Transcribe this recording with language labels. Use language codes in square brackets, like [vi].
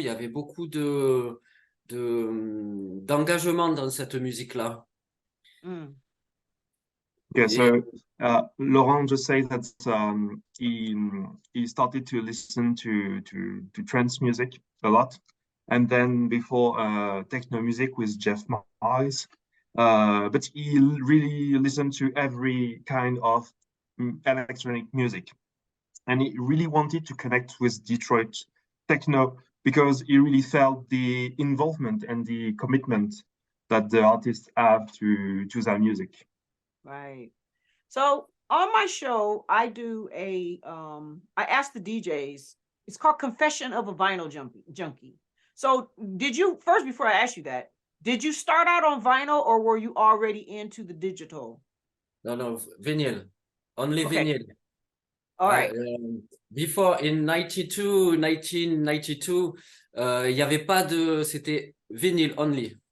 [fr] Il y avait beaucoup d'engagement dans cette musique-là. [en] Yeah, [fr] Et, [en] so Laurent just said that he started to listen to trance music a lot, and then before techno music with Jeff Miles, but he really listened to every kind of electronic music, and he really wanted to connect with Detroit techno because he really felt the involvement and the commitment that the artists have to their music. Right. So on my show, I do I ask the DJs, it's called Confession of a Vinyl Junkie. So did you, first, before I ask you that, did you start out on vinyl or were you already into the digital? no, vinyl. Only Okay. vinyl. All right. Before, in 1992, [fr] il y avait pas de, c'était [en] vinyl only.